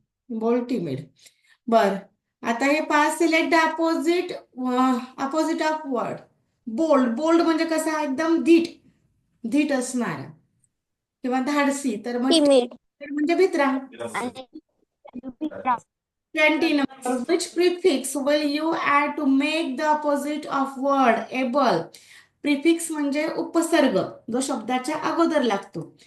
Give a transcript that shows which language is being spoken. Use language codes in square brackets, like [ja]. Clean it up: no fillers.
[en] Bold timid. [mr] बर, आता हे pass [en] Select the opposite of word. [mr] Bold, bold म्हणजे कसा एकदम धीट, धीट असणारा किंवा धाडसी, तर मग [en] timid [mr] म्हणजे भित्रा. आणि [en] 20 number. Which prefix will you add to make the opposite of word able? [mr] Prefix म्हणजे उपसर्ग, जो शब्दाच्या अगोदर लागतो.